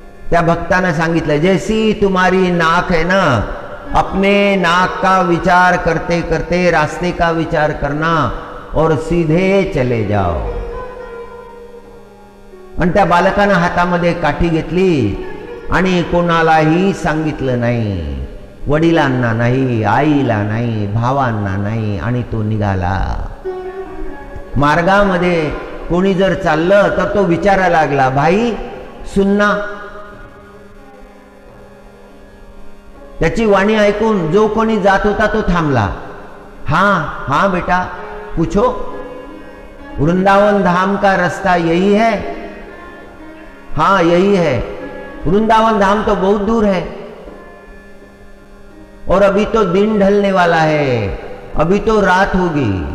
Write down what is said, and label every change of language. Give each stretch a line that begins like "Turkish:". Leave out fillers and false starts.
Marathi: त्या भक्ताने सांगितलं,
Hindi: जैसी तुम्हारी नाक है ना, अपने नाक का विचार करते करते रास्ते का विचार करना और सीधे चले जाओ.
Marathi: आणि त्या बालकानं हातामध्ये काठी घेतली आणि कोणालाही सांगितलं नाही. वडिलांना नाही, आईला नाही, भावांना नाही, आणि तो निघाला. मार्गामध्ये कोणी जर चाललं तर तो विचारायला लागला,
Hindi: भाई सुनना.
Marathi: त्याची वाणी ऐकून जो कोणी जात होता तो थांबला.
Hindi: हाँ हाँ बेटा पूछो, वृंदावन धाम का रास्ता यही है? हाँ यही है. वृंदावन धाम तो बहुत दूर है और अभी तो दिन ढलने वाला है, अभी तो रात होगी.